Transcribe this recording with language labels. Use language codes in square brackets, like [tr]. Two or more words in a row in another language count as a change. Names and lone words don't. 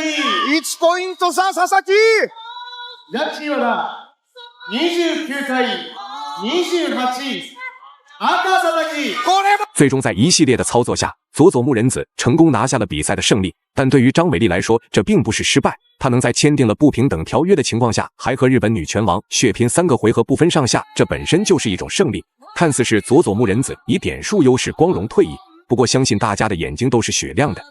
[ja] 1 ポイント差、佐々木。ジャッジは29対28、赤佐々木。 [zh] 最终在一系列的操作下，佐佐木仁子成功拿下了比赛的胜利。但对于张伟丽来说，这并不是失败。她能在签订了不平等条约的情况下，还和日本女拳王血拼3个回合不分上下，这本身就是一种胜利。看似是佐佐木仁子以点数优势光荣退役，不过相信大家的眼睛都是雪亮的。